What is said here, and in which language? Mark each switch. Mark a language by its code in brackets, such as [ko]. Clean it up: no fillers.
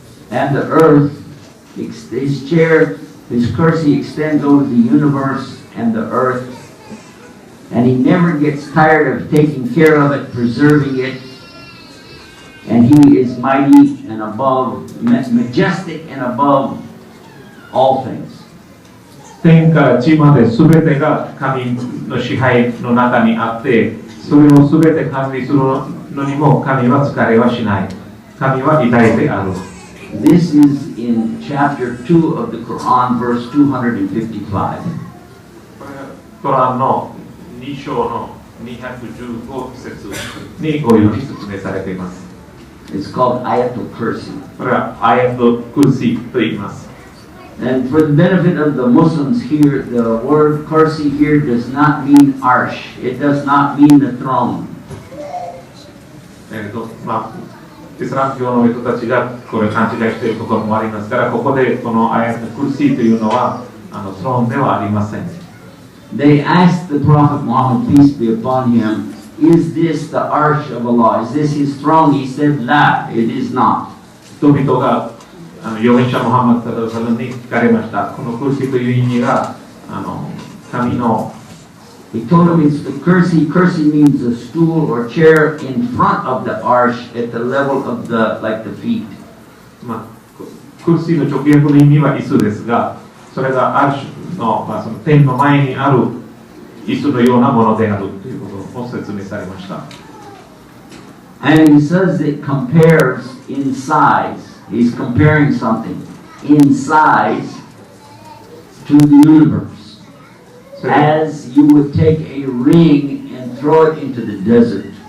[en] And the earth, his chair, his kursi extends over the universe and the earth. And He never gets tired of taking care of it, preserving it. And He is mighty and above, majestic and above all things. [ja] 天から地まで全てが神の支配の中にあって、それを全て管理するのにも神は疲れはしない。神は偉大である。 [en] This is in chapter 2 of the Quran, verse 255. [ja] トランの2章の215節にこういうふうに説明されています。 [en] It's called Ayatul Kursi. [ja] これはアヤトクルシと言います。 [en] And for the benefit of the Muslims here, the word kursi here does not mean arsh. It does not mean the throne. [ja] イスラム教の人たちがこれ勘違いしているところもありますから、ここでこのアヤトクルシというのはスローンではありません。 [en] They asked the Prophet Muhammad, peace be upon him, is this the arsh of Allah? Is this His throne? He said, La, it is not. [ja] 人々が預言者ムハンマドサルに聞かれました。このクルシという意味が神の [en] He told him it's the kursi. Kursi means a stool or chair in front of the arsh at the level of the feet. [ja] クルシの直訳の意味は椅子ですが、それがアルシュの、その天の前にある椅子のようなものであるということを説明されました。 [en] And he says it compares in size. He's comparing something in size to the universe. As you would take a ring and throw it into the desert.